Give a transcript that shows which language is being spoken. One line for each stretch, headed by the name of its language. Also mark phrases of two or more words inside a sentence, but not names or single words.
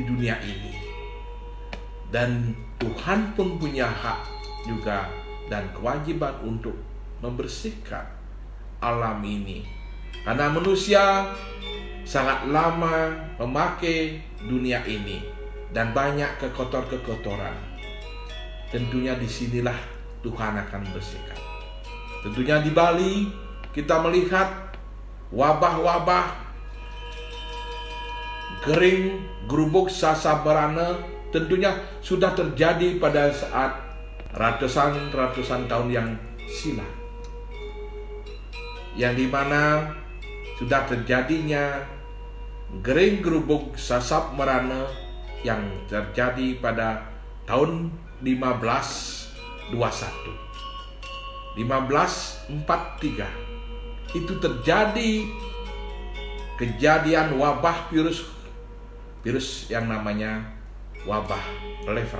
Indonesian: dunia ini, dan Tuhan pun punya hak juga dan kewajiban untuk membersihkan alam ini, karena manusia sangat lama memakai dunia ini dan banyak kekotoran. Tentunya disinilah Tuhan akan membersihkan. Tentunya di Bali kita melihat wabah-wabah
Balinese: gering grubuk sasabarana
Indonesian: tentunya sudah terjadi pada saat ratusan tahun yang silam, yang dimana sudah terjadinya
Balinese: gering grubuk sasab merana
Indonesian: yang terjadi pada tahun 1543. Itu terjadi kejadian wabah virus yang namanya wabah lepra.